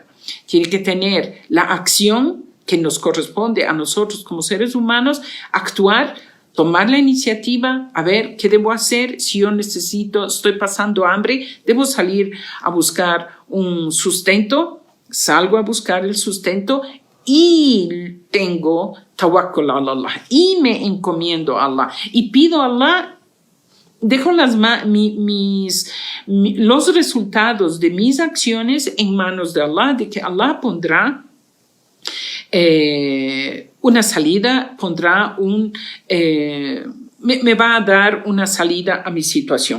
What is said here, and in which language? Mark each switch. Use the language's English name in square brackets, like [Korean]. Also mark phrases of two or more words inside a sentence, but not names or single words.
[Spanish] Tiene que tener la acción que nos corresponde a nosotros como seres humanos, actuar, tomar la iniciativa, a ver qué debo hacer. Si yo estoy pasando hambre, debo salir a buscar un sustento, salgo a buscar el sustento y tengo tawakkul a Allah y me encomiendo a Allah y pido a Allah dejo los resultados de mis acciones en manos de Allah, de que Allah pondrá una salida, me va a dar una salida a mi situación.